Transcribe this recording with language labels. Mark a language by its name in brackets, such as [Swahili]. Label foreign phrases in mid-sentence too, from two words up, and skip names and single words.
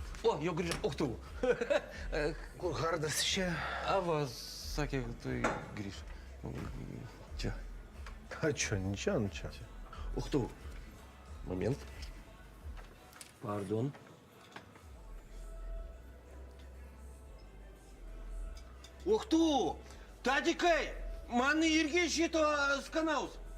[Lithuanian] O, jau grįžo. [Russian] Ух ты. [Lithuanian] Kur Hardas čia? Ava sakė, kad tu grįž. Čia. [Russian] А чё, ничего, ничего. Ух ты. Момент. Пардон. Ух ты! [Lithuanian] Tadikai! Man irgi šito skanaus.